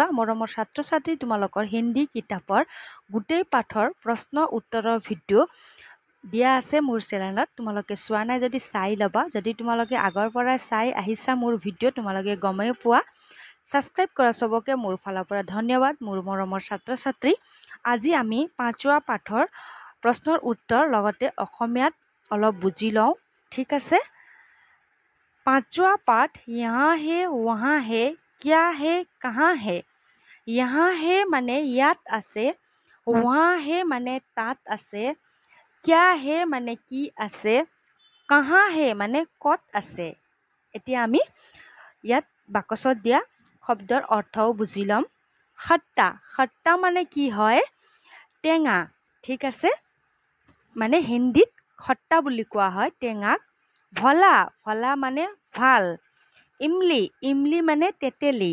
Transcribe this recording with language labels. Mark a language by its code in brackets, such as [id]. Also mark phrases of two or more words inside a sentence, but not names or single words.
[as] মৰমৰ ছাত্ৰ ছাত্ৰী তোমালোকৰ হিন্দী কিতাপৰ গোটেই পাঠৰ প্ৰশ্ন উত্তৰৰ ভিডিঅ' দিয়া আছে মোৰ চেনেলত, তোমালোকে চোৱা নাই যদি চাই ল'বা। যদি তোমালোকে আগৰ পৰাই চাই আহিছা মোৰ ভিডিঅ' তোমালোকে গমেই পোৱা। সাবস্ক্ৰাইব কৰা সবকে মোৰ ফালৰ পৰা ধন্যবাদ মোৰ মৰমৰ ছাত্ৰ ছাত্ৰী। আজি আমি পাঁচवा পাঠৰ প্ৰশ্নৰ উত্তৰ লগতে অসমীয়াত অলপ বুজি লওঁ, ঠিক আছে। [hi] पाँचवा पाठ यहाँ है वहाँ है क्या है कहाँ है। यहाँ है [as] মানে ইয়াত আছে, [hi] वहाँ है [as] মানে তাত আছে, [hi] क्या है [as] মানে কি আছে, [hi] कहाँ है [as] মানে কত আছে। এতিয়া আমি ইয়াত বাকচত দিয়া শব্দৰ অৰ্থও বুজি ল'ম। খট্টা, খট্টা মানে কি হয়, টেঙা, ঠিক আছে। মানে হিন্দীত খট্টা বুলি কোৱা হয় টেঙাক। ভলা, ভলা মানে ভাল। ইমলি, ইমলি মানে তেতেলী।